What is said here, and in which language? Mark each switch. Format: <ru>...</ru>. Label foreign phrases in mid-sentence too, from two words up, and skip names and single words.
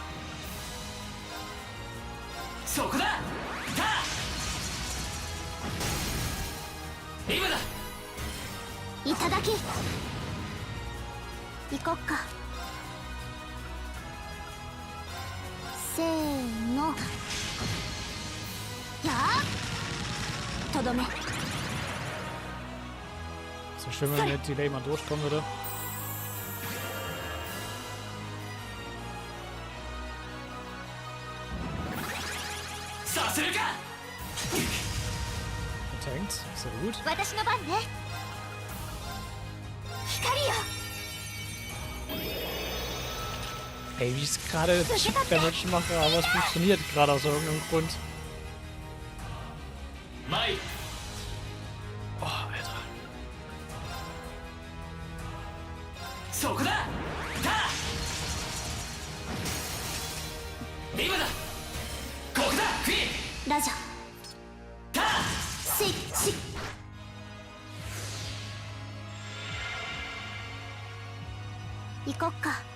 <ja>そこだ。ター。今だ。いただき。行こっか。せーの。やあ。とどめ。</ja> <de>So schön, wenn der Delay mal durchkommen würde. Tankt, sehr gut.</de> <ja>私の番ね。光よ。</ja> <de>Ey, wie ich es gerade Damage mache, aber es funktioniert gerade aus irgendeinem Grund. Oh, Alter.</de> <ja>そこだ。ター。今だ。ここだ。フィー。ラジャター。スイッチ。行こっか。</ja>